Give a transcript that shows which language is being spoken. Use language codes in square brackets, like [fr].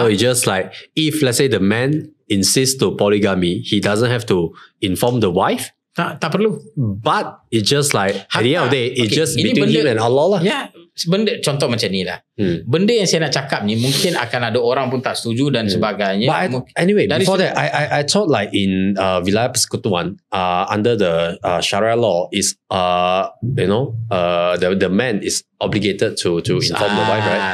[en] So it's just like, if let's say the man insists to polygamy, he doesn't have to inform the wife. [ms] Tak perlu. [en] But it's just like, at the end of the day, it's just between him and Allah lah. [ms] Ya, benda contoh macam ni lah. Benda yang saya nak cakap ni mungkin akan ada orang pun tak setuju dan sebagainya. [en] But anyway, before that, I thought like in Wilayah Persekutuan, under the Sharia law is the man is obligated to inform the wife, right?